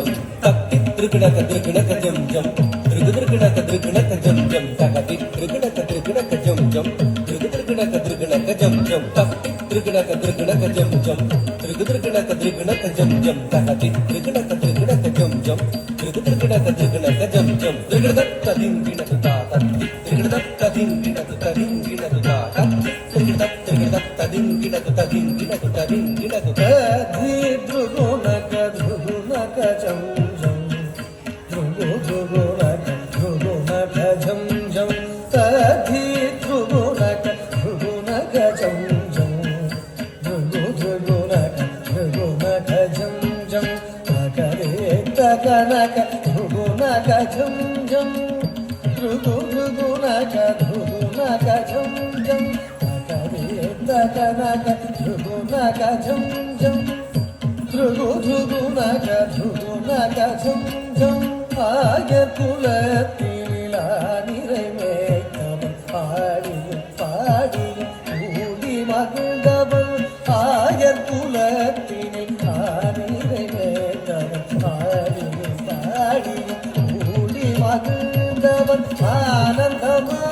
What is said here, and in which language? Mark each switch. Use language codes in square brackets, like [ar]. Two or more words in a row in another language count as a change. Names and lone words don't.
[ta] Takti drg naka jam jam. Drg naka jam jam. Takati drg naka jam jam. Drg naka jam jam. Takti drg naka jam jam. Drg naka jam jam. Takati drg naka jam jam. Drg naka jam jam. Drg datta dingina ta tatti. Drg datta dingina ta dingina ta tatti. Drg datta dingina ta dingina ta dingina ta. Di drugo naka jam jam. Drugo naka jam jam. Di drugo naka jam jam. Drugo naka jam jam. Taka naka jam jam. Drugo naka jam jam. Taka naka jam jam. Drugo naka jam jam. ஆயர் குலத்திலா நிறைவேற்றவன் பாடியும் பாடியும் கூடி மகிழ்ந்தவன் ஆயர் குலத்தினில் நிறைவேற்றவன் பாடியும் பாடியும் கூடி மகிழ்ந்தவன் ஆனந்தம்